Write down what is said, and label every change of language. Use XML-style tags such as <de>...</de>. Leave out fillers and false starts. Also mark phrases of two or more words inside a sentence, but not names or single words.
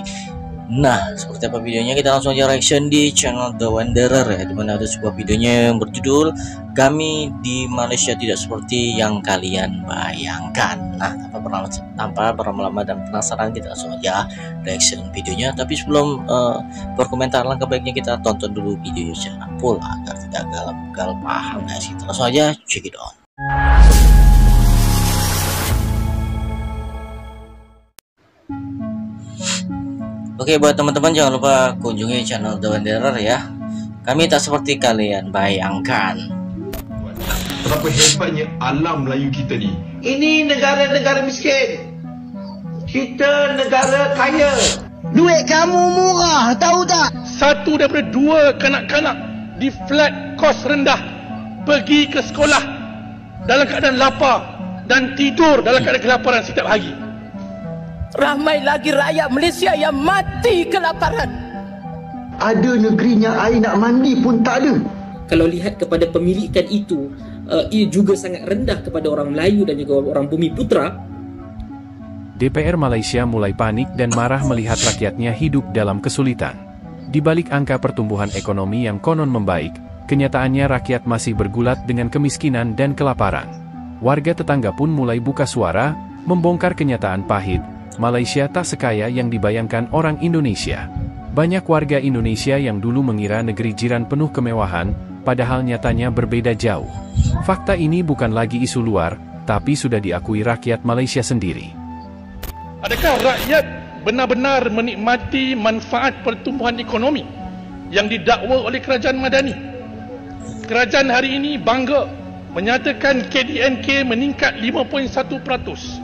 <id>Nah, seperti apa videonya? Kita langsung aja reaction di channel The Wanderer ya, dimana ada sebuah videonya yang berjudul "Kami di Malaysia Tidak Seperti Yang Kalian Bayangkan". Nah, tanpa berlama-lama dan penasaran, kita langsung aja reaction videonya. Tapi sebelum berkomentar, langkah baiknya kita tonton dulu videonya secara full agar tidak gagal paham guys. Kita langsung aja</id> <en>check it out.</en> <id>Oke, buat teman-teman jangan lupa kunjungi channel The Wanderer ya.</id> <ms>Kami tak seperti kalian bayangkan. Betapa hebatnya alam Melayu kita ni. Ini negara-negara miskin. Kita negara kaya. Duit kamu murah, tahu tak? Satu daripada dua kanak-kanak di flat kos rendah pergi ke sekolah dalam keadaan lapar dan tidur dalam keadaan kelaparan setiap hari. Ramai lagi rakyat Malaysia yang mati kelaparan. Ada negerinya air nak mandi pun tak ada. Kalau lihat kepada pemilikan itu, ia juga sangat rendah kepada orang Melayu dan juga orang Bumi Putra.</ms> <id>DPR Malaysia mulai panik dan marah melihat rakyatnya hidup dalam kesulitan. Di balik angka pertumbuhan ekonomi yang konon membaik, kenyataannya rakyat masih bergulat dengan kemiskinan dan kelaparan. Warga tetangga pun mulai buka suara, membongkar kenyataan pahit. Malaysia tak sekaya yang dibayangkan orang Indonesia. Banyak warga Indonesia yang dulu mengira negeri jiran penuh kemewahan, padahal nyatanya berbeda jauh. Fakta ini bukan lagi isu luar, tapi sudah diakui rakyat Malaysia sendiri.</id> <ms>Adakah rakyat benar-benar menikmati manfaat pertumbuhan ekonomi yang didakwa oleh kerajaan Madani? Kerajaan hari ini bangga menyatakan KDNK meningkat 5.1%.</ms>